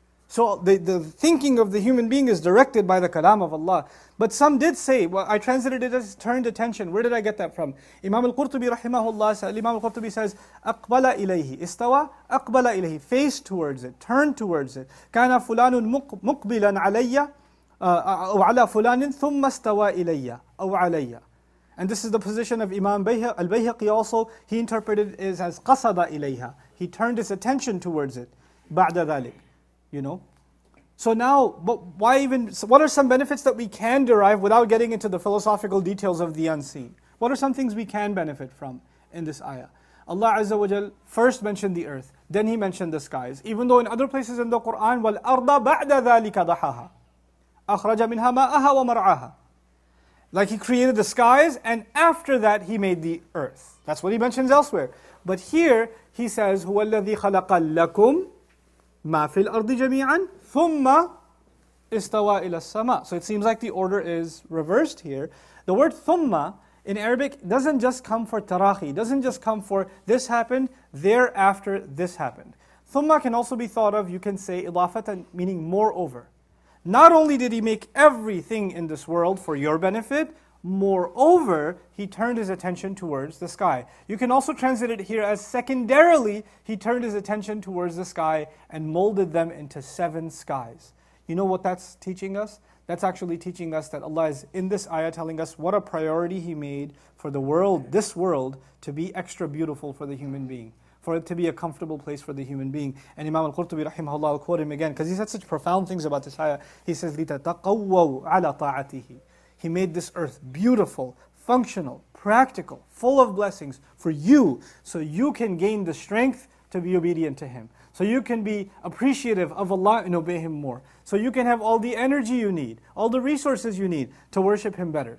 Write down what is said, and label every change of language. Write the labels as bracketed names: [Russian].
[English] So the thinking of the human being is directed by the kalam of Allah. But some did say, well, I translated it as turned attention. Where did I get that from? [Arabic] Imam al-Qurtubi rahimahullah, Imam al-Qurtubi says, أَقْبَلَ إِلَيْهِ Istawa, أَقْبَلَ إِلَيْهِ. [English] Face towards it, turn towards it. [Arabic] كَانَ فُلَانٌ مُقْبِلًا عَلَيَّ أو على فلان ثم استوى إلي أو علي. [English] And this is the position of Imam al-Bayhaqi also. He interpreted it as [Arabic] قصد إليها. [English] He turned his attention towards it. [Arabic] بعد ذلك. [English] You know? So now, what are some benefits that we can derive without getting into the philosophical details of the unseen? What are some things we can benefit from in this ayah? Allah Azza wa Jal first mentioned the earth, then He mentioned the skies. Even though in other places in the Quran, [Arabic] وَالْأَرْضَ بَعْدَ ذَلِكَ ضَحَاهَا أَخْرَجَ مِنْهَا مَاءَهَا وَمَرْعَاهَا. [English] Like He created the skies, and after that He made the earth. That's what He mentions elsewhere. But here He says, [Arabic] هُوَ الَّذِي خَلَقَ لَكُمْ مَا فِي الْأَرْضِ جَمِيعًا ثُمَّ إِسْتَوَى إِلَى السَّمَاءِ. [English] So it seems like the order is reversed here. The word ثُمَّ in Arabic doesn't just come for tarahi, doesn't just come for this happened, thereafter this happened. ثُمَّ can also be thought of, you can say, idafatan, meaning moreover. Not only did He make everything in this world for your benefit, moreover, He turned His attention towards the sky. You can also translate it here as secondarily, He turned His attention towards the sky and molded them into 7 skies. You know what that's teaching us? That's actually teaching us that Allah is in this ayah telling us what a priority He made for the world, this world, to be extra beautiful for the human being, for it to be a comfortable place for the human being. And Imam al-Qurtubi rahimahullah, I'll quote him again, because he said such profound things about this ayah. He says, [Arabic] لِتَتَقَوَّوْا عَلَى طَاعَتِهِ. [English] He made this earth beautiful, functional, practical, full of blessings for you, so you can gain the strength to be obedient to Him. So you can be appreciative of Allah and obey Him more. So you can have all the energy you need, all the resources you need to worship Him better.